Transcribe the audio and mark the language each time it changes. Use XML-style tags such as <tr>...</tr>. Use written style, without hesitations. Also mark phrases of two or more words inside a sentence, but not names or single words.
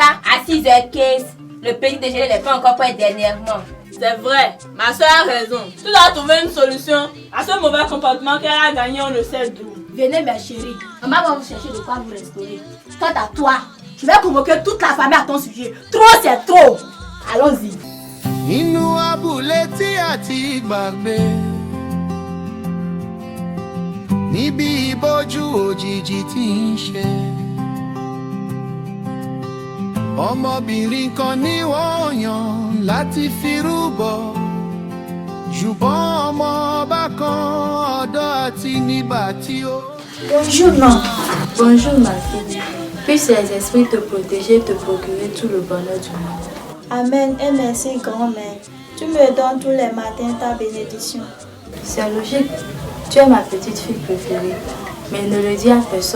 <fr>À 6h15, le petit déjeuner n'est pas encore prêt dernièrement. C'est vrai, ma soeur a raison. Tu dois trouver une solution à ce mauvais comportement qu'elle a gagné, on le sait d'où. Venez ma chérie, maman va vous chercher de quoi vous restaurer. Quant à toi, je vais convoquer toute la famille à ton sujet. Trop c'est trop. Allons-y.</fr> <yo>Inú abúlé tí a ti gbàgbé, níbi ìbòjú òjijì tí ń ṣe. Ọmọbìnrin kan ní wọ́n yàn láti fi rúbọ, ṣùgbọ́n ọmọ ọba kan ọ̀dọ́ àti nígbà tí ó.</yo> <fr>Bonjour ma fille. Puissent les esprits te protéger et te procurer tout le bonheur du monde. Amen et merci grand-mère. Tu me donnes tous les matins ta bénédiction. C'est logique. Tu es ma petite fille préférée. Mais ne le dis à personne.</fr>